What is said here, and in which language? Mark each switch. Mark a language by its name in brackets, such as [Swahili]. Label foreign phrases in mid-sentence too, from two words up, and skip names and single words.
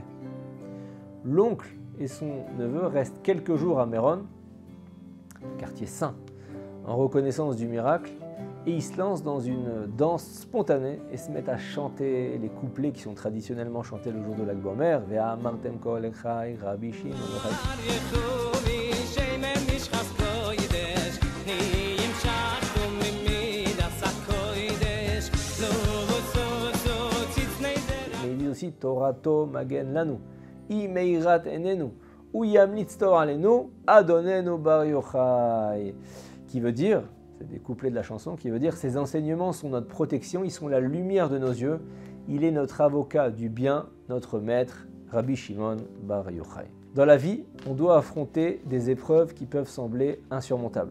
[French] L'oncle et son neveu restent quelques jours à Méron, quartier saint, en reconnaissance du miracle, et ils se lancent dans une danse spontanée et se mettent à chanter les couplets qui sont traditionnellement chantés le jour de l'Ag Bomer. [Hebrew] ואמרתם כה לחי, רבי שמעון. [French] Mais ils disent aussi [Hebrew] תורתו מגן לנו, היא מאירת עינינו, הוא ימליץ תורה עלינו, אדוננו בר יוחאי, [French] qui veut dire, c'est des couplets de la chanson, qui veut dire « Ces enseignements sont notre protection, ils sont la lumière de nos yeux, il est notre avocat du bien, notre maître, Rabbi Shimon bar Yochai ». Dans la vie, on doit affronter des épreuves qui peuvent sembler insurmontables.